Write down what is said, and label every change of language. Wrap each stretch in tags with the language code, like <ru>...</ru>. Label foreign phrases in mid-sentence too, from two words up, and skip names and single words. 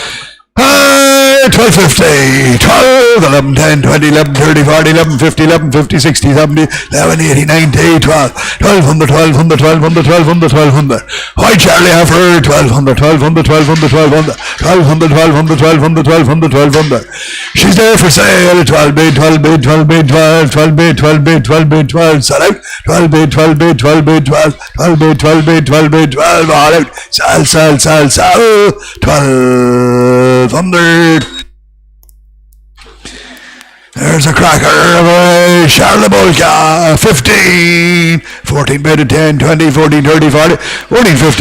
<en>1250, 12, 11, 10, 20, 11, 30, 40, 11, 50, 11, 50, 60, 70, 11, 80, 90, 12, 1200, 1200, 1200, 1200, 1200. White Charlie Heifer, 1200, 1200, 1200, 1200, 1200, 1200, 1200, 1200, 1200. She's there for sale, 12 bid, 12 bid, 12 bid, 12, 12 bid, 12 bid, 12 bid, 12, sell out, 12 bid, 12 bid, 12 bid, 12, 12 bid, 12 bid, 12 bid, 12, all out, sell, 1200. There's a cracker of a Charlie Bulka, 15, 14 bid at 10, 20, 14, 30, 40, 14, 50,</en>